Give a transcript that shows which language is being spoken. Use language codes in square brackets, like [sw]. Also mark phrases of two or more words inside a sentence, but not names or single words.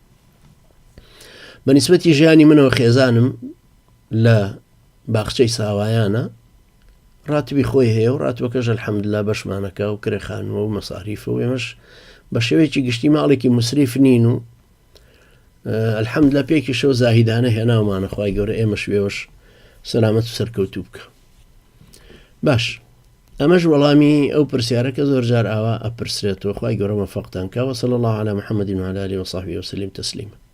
[ckb] بەنسبەتی ژیانی منەوە خێزانم لە باخچەی ساوایانە، ڕاتبی خۆی هەیە و ڕاتبەکەش ئەلحەمدوللا بەشمانەکە و کرێخانوە و مەساریفە و ئێمەش بە شێوەیەکی گشتی ماڵێکی مسریف نین و ئەلحەمدوللا پێکی شەو زاهیدانە هێناومانە، خوای گەورە ئێمەش وێوەش سەلامەت و سەرکەوتوو بکە. باش، ئەمەش وەڵامی ئەو پرسیارە کە زۆر جار ئاوا ئەپرسرێتەوە. خوای گەورە مەفەقتان کە. [ar] وصلی الله علی محمد وعلى آله وصحبه وسلم تسلیما.